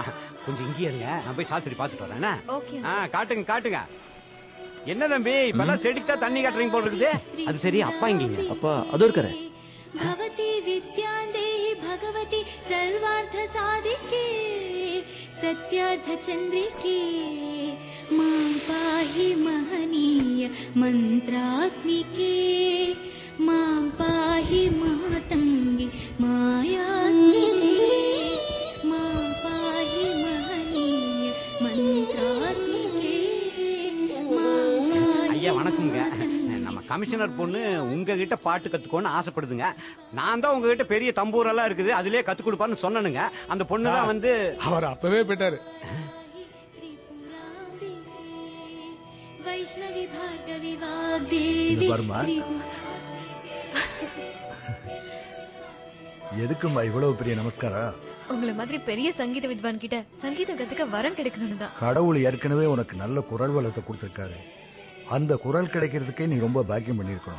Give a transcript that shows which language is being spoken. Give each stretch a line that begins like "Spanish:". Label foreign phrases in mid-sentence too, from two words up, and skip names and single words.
Tamil: கொஞ்சம் இங்கே இருங்க, நான் போய் சாஸ்திரி பாத்துட்டு வரேன். காட்டுங்க காட்டுங்க. என்ன தம்பி, இப்பெல்லாம் செடிக்கு தான் தண்ணி காட்டுறீங்க போல இருக்குது. அது சரி, அப்பா இங்கீங்க? அப்பா அதோ இருக்காரு.
Sanskrit: भवती विद्यान्देहि भगवती सर्वार्थ साधिके सत्यार्थ चन्द्रिके मां पाहि महनीय मन्त्रात्मिके मां पाहि मातङ्गी मायात्मिके मां पाहि महनीय मन्त्रात्मिके
Tamil: ஐயா வணக்கம்ங்க. நம்ம கமிஷனர் பொண்ணு உங்ககிட்ட பாட்டு கத்துக்கோன்னு ஆசைப்படுதுங்க. நான் தான் உங்ககிட்ட பெரிய தம்பூரெல்லாம் இருக்குது, அதுலயே கத்து கொடுப்பான்னு சொன்னனுங்க. அந்த பொண்ணு தான் வந்து அவர் அப்பவே போயிட்டாரு.
Sanskrit: वैष्णवी भार्गवी वाग्देवी
Tamil: வருமா எதுக்குமா இவ்வளவு பெரிய நமஸ்காரம்? உங்களை மாதிரி பெரிய சங்கீத வித்வான் கிட்ட சங்கீதம் கத்துக்க வரம் கிடைக்கணும் தான். கடவுள் ஏற்கனவே உனக்கு நல்ல குரல் வளத்தை கொடுத்துருக்காரு. அந்த குரல் கிடைக்கிறதுக்கே நீ ரொம்ப பாக்கியம் பண்ணிருக்கணும்.